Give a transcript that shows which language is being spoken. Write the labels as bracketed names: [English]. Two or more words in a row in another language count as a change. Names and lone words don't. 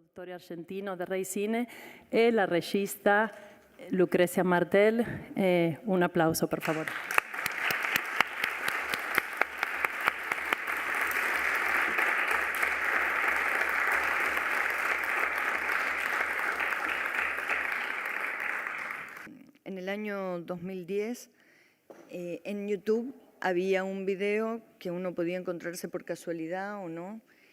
[Italian] produttore argentino del Rai Cine, e la regista Lucrecia Martel. Un applauso, per favore. [Spanish] En el año 2010, en YouTube había un video que uno podía encontrarse por casualidad o no,